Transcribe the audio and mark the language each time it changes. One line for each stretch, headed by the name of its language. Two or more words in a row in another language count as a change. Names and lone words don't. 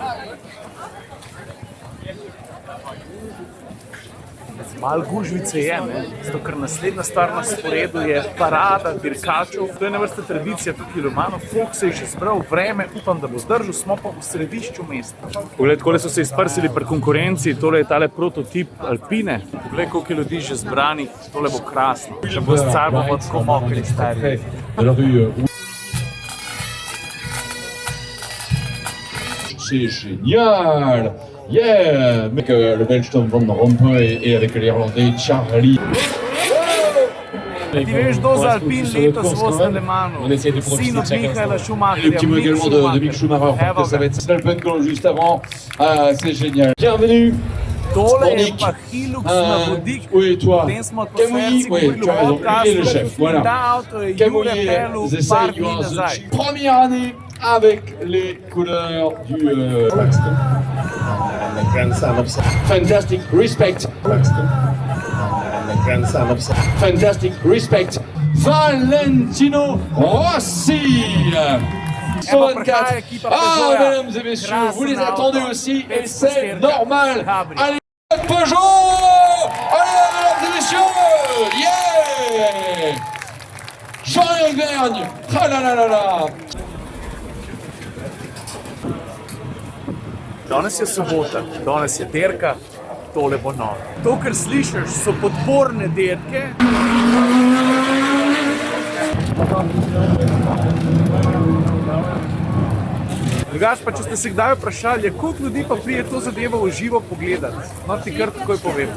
Slovenian: Malo gužvice je, zato ker naslednja stvar na sporedu je parada dirkačev. To je ena vrsta tradicija tukaj v Le Manu. Folk se je že zbral, vreme, upam, da bo zdržal, smo pa v središču mesta. Poglej, takole so se izprsili pri konkurenci, tole je tale prototip Alpine. Poglej, koliko je ljudi že zbranih, tole bo krasno. Če bo s car, bomo tako mokri stari.
French: C'est génial!
English: Yeah!
French: Avec le Belge Tom Van Rompuy et avec l'Irlandais Charlie.
Slovenian: Ti veš, kdo za Alpine letos vozi na Le Manu? Sin od Michaela Schumacherja.
French: Le petit mot également de Mick Schumacher, que ça va être Alpenko juste avant. Ah, c'est génial. Bienvenue!
Slovenian: Tole je pa Hilux na vodik.
French: Oui, toi.
Slovenian: Potem smo atmosferci govorili
French: tu as raison, il est le chef, voilà.
Slovenian: Ta avto je Jure Pellu par dni nazaj.
French: Première année avec les couleurs du...
English: Fantastic, respect. Fantastic, respect.
French: Valentino Rossi. 124. Ah, mesdames et messieurs, vous les attendez aussi et c'est normal. Allez, Peugeot! Allez, mesdames et messieurs! Yeah! Jean-Éric Vergne! Ah là là là là!
Slovenian: Danes je sobota, danes je dirka, tole bo noro. To, kar slišiš, so podporne dirke. Drugač pa, če ste se kdaj vprašali, koliko ljudi pa prije to zadevo v živo pogledati, no ti kar takoj povem.